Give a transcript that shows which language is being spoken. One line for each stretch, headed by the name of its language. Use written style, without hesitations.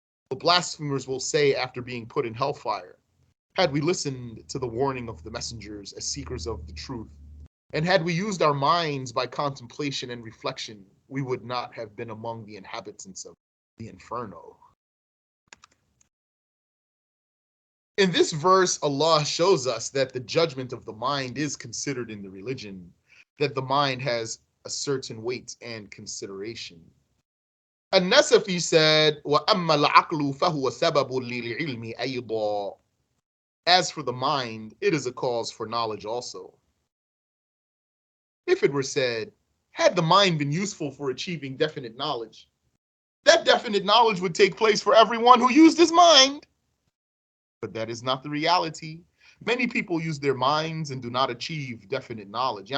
English: The blasphemers will say after being put in hellfire, had we listened to the warning of the messengers as seekers of the truth, and had we used our minds by contemplation and reflection, we would not have been among the inhabitants of the inferno. In this verse, Allah shows us that the judgment of the mind is considered in the religion, that the mind has a certain weight and consideration. An-Nasafi said,
Arabic: وَأَمَّا الْعَقْلُ فَهُوَ سَبَبٌ لِلْعِلْمِ أَيْضًا.
English: As for the mind, it is a cause for knowledge also. If it were said, had the mind been useful for achieving definite knowledge, that definite knowledge would take place for everyone who used his mind. But that is not the reality. Many people use their minds and do not achieve definite knowledge.